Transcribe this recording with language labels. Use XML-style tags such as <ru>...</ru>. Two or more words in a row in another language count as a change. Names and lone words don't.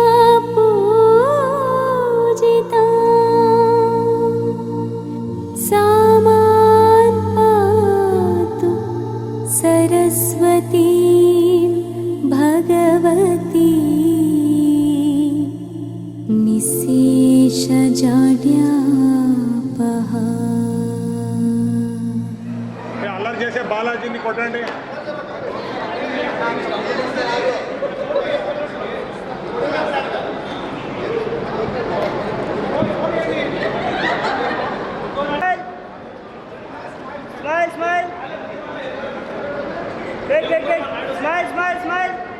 <sa>पूजिता सा मां पातु सरस्वती भगवती निशेषजाड्यापहा.</sa> <te>అల్లరి చేసే బాలాజీని కొట్టండి.</te> <en>Smile, smile. Great, great, great. Smile, smile, smile.</en>